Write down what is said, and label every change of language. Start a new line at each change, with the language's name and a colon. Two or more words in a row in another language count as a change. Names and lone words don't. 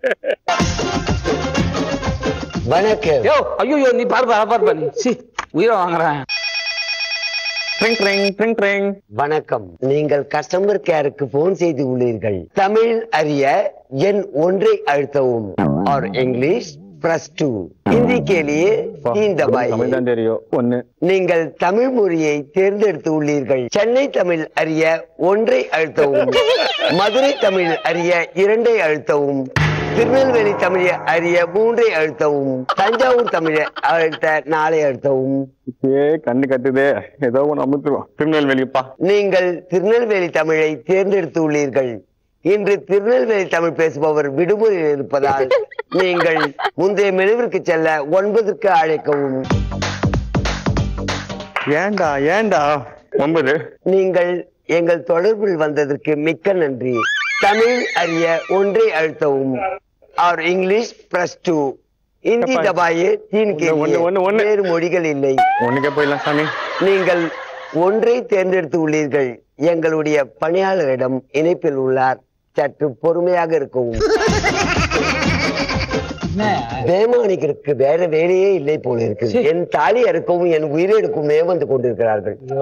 Tamil: வணக்கம். யோ ஐயோ நீ பாருப்பா நீ உயிரை வாங்குறேன். வணக்கம். நீங்கள் கஸ்டமர் கேருக்கு போன் செய்து உள்ளீர்கள். தமிழ் அறிய எண் 1 அழுத்தவும்.
Hindi: और इंग्लिश +2. हिंदी के लिए 3 दबाइए.
Tamil: நீங்கள் தமிழ் மொழியை தேர்ந்தெடுத்து உள்ளீர்கள். சென்னை தமிழ் அறிய 1 அழுத்தவும். மதுரை தமிழ் அறிய 2 அழுத்தவும். திருநெல்வேலி தமிழ் அறிய 3 அழுத்தவும். தஞ்சாவூர் தமிழ் அழுத்த 4 அழுத்தவும். கண்ணு கட்டுதே, ஏதோ ஒண்ணு அமுத்துருவோம். திருநெல்வேலிப்பா. நீங்கள் திருநெல்வேலி தமிழை தேர்ந்தெடுத்து உள்ளீர்கள். இன்று திருநெல்வேலி தமிழ் பேசுபவர் விடுமுறையில் இருப்பதால் நீங்கள் முந்தைய மெனுவிற்கு செல்ல 9க்கு அழைக்கவும். ஏண்டா 9? நீங்கள் எங்கள் தொடர்பில் வந்ததற்கு மிக்க நன்றி. தமிழ் அறிய 1 அழுத்தவும்.
Hindi: और इंग्लिश +2. हिंदी दबाइए 3 के लिए.
Tamil: வேறு மொழிகள் இல்லை. ஒண்ணுக்கே போயிடலாம் சாமி. நீங்கள் 1 தேர்ந்தெடுத்து உள்ளீர்கள். எங்களுடைய பணியாளரிடம் இணைப்பில் உள்ளார். சற்று பொறுமையாக இருக்கவும். வேமானிகளுக்கு வேற வேலையே இல்லை போல இருக்கு. என் தாலி அறுக்கவும் என் உயிரை எடுக்கவுமே வந்து கொண்டிருக்கிறார்கள்.